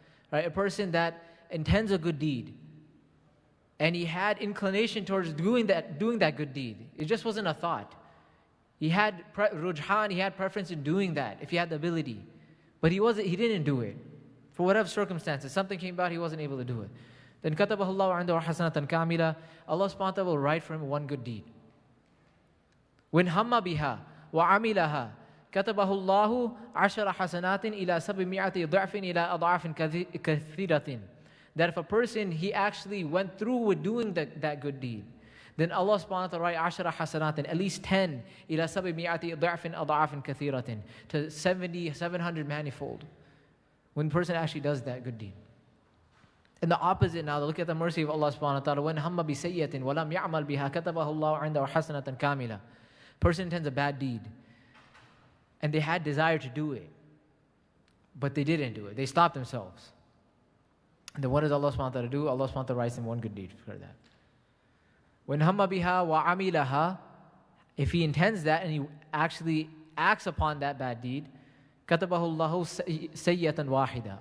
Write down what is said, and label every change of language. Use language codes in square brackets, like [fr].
[en] Right? A person that intends a good deed, and he had inclination towards doing that good deed. It just wasn't a thought. He had rujhan, he had preference in doing that if he had the ability. But he didn't do it. For whatever circumstances, something came about, he wasn't able to do it. Then [ar] كَتَبَهُ اللَّهُ عِنْدَهُ حَسَنَةً كَامِلَةً. [en] Allah subhanahu wa ta'ala will write for him one good deed. [ar] وَإِنْ هَمَّ بِهَا وَعَمِلَهَا كَتَبَهُ اللَّهُ عَشَرَ حَسَنَاتٍ إِلَى 700 ضِعْفٍ إِلَى أَضْعَافٍ كَثِيرَةٍ. [en] That if a person, he actually went through with doing that good deed, then Allah subhanahu wa ta'ala write 10 hasanatin, at least 10, ila 700 [ar] ضعف أضعاف كثيرة, [en] to 700 manifold, when the person actually does that good deed. And the opposite now, look at the mercy of Allah subhanahu wa ta'ala. when [ar] هم بسيئة ولم يعمل بها كتبه الله عنده حسنة كاملة. [en] Person intends a bad deed, and they had desire to do it, but they didn't do it. They stopped themselves. And then what does Allah subhanahu wa ta'ala do? Allah subhanahu wa ta'ala writes them one good deed for that. When [ar] hamma biha wa amilaha, [en] if he intends that and he actually acts upon that bad deed, [ar] katabahu Allahu sayyatan wahida.